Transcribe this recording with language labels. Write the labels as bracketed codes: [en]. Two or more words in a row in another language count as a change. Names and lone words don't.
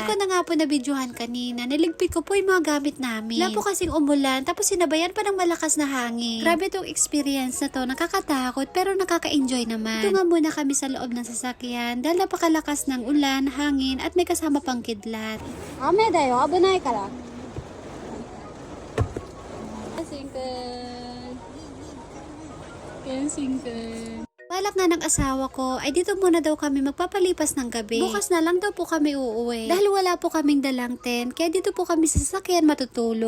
[tl] Hindi ko na nga po nabidyohan kanina. Niligpit ko po yung mga gamit namin. Wala po kasing umulan tapos sinabayan pa ng malakas na hangin. Grabe tong experience na to. Nakakatakot pero nakaka-enjoy naman. Ito nga muna kami sa loob ng sasakyan dahil napakalakas ng ulan, hangin at may kasama pang kidlat. [ja] 雨だよ、危ないから。 [tl] Balak nga ng asawa ko ay dito muna daw kami magpapalipas ng gabi. Bukas na lang daw po kami uuwi. Dahil wala po kaming dalang tent, kaya dito po kami sa sasakyan matutulog.